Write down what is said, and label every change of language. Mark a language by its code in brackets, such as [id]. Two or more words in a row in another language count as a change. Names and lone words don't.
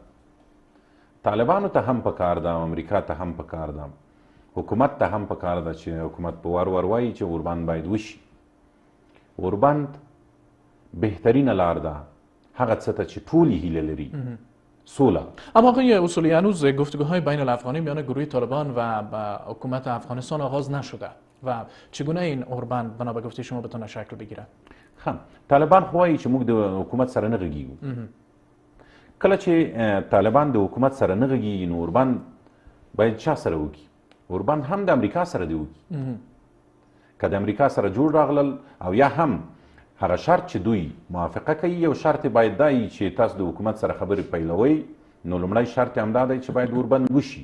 [ps] طالبانو ته هم پکار ده، امریکا ته هم پکار ده، حکومت ته هم پکار ده چې حکومت په وار وار وایي چې اوربند باید وشي. اوربند بهترین لار ده هغه څه ته چې ټولې هیله لري، سوله. [fa] اما آقای اصولی، هنوز گفتگوهای بین الافغانی میان گروه طالبان و حکومت افغانستان آغاز نشده و چگونه این اوربند بنا به گفته شما بتونه شکل بگیره؟ [ps] طالبان خو وایي چې موږ د حکومت سره نه غږیږو. کله چې طالبان د حکومت سره نه غږیږي، نو اوربند باید چا سره وکړي؟ اوربند هم د امریکا سره دی وکړي. که د امریکا سره جوړ راغلل او یا هم هغه شرط چې دوی موافقه کوي، یو شرط باید دا وي چې تاسو د حکومت سره خبرې پیلوئ، نو لومړی شرط یې همدا دی چې باید اوربند وشي.